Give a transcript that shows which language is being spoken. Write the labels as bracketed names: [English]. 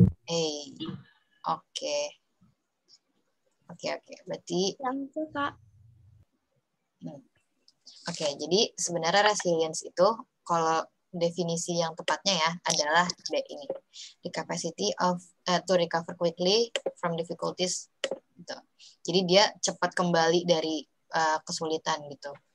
[Indonesian] A. Oke. Oke. Berarti Yang itu, Kak. Oke, jadi sebenarnya resilience itu kalau definisi yang tepatnya ya adalah D ini. [English] The capacity of to recover quickly from difficulties. [Indonesian] Gitu. Jadi dia cepat kembali dari kesulitan gitu.